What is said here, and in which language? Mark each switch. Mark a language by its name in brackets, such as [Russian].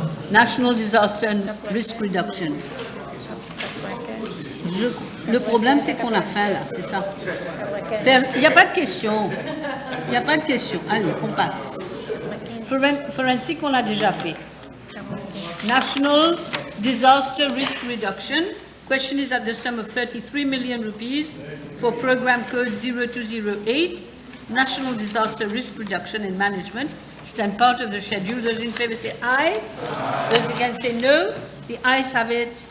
[English] National Disaster and Risk Reduction. [French] Le problème, c'est qu'on a faim, là, c'est ça. Il n'y a pas de question. Il n'y a pas de question. Allez, on passe. Forensic, on l'a déjà fait. [English] National Disaster Risk Reduction. Question is at the sum of 33 million rupees for program code 0208, National Disaster Risk Reduction and Management. Stand part of the schedule. Those in favour say aye. Those against say no. The ayes have it.